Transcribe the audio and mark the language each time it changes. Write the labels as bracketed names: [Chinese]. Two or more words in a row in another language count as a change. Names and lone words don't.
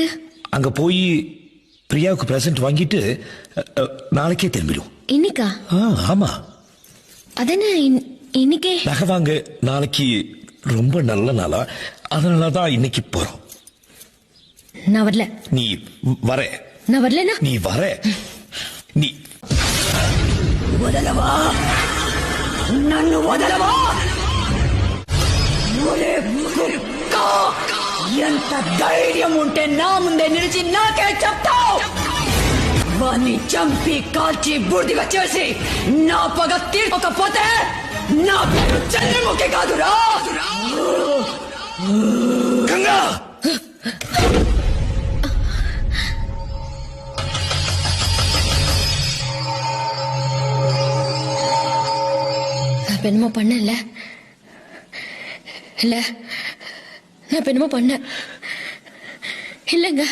[Tamil] அங்க போய் பிரியாவுக்கு பிரசன்ட் வாங்கிட்டு நாளைக்கே திரும்பிடும். இன்னைக்கா? ஆமா. அதென்ன இன்னைக்கே? நகை வாங்க நாளைக்கு ரொம்ப நல்ல நாளா, அதனாலதான் இன்னைக்கு போறோம். நான் வரல. நீ வர. நான் வரலனா? நீ வர. நீ [Telugu] వదలవా నన్ను వదలవా ఒరే కుక్క ఎంత ధైర్యం ఉంటే నా ముందే నిలిచి నాకే చెప్తావు వాణ్ణి చంపి కాల్చి బూడిదగా చేసి నా పగ తీర్చకపోతే నా పేరు చంద్రముఖి కాదురా గంగా. [Tamil] என்னமோ பண்ண இல்ல நான் என்னமோ பண்ண இல்லங்க.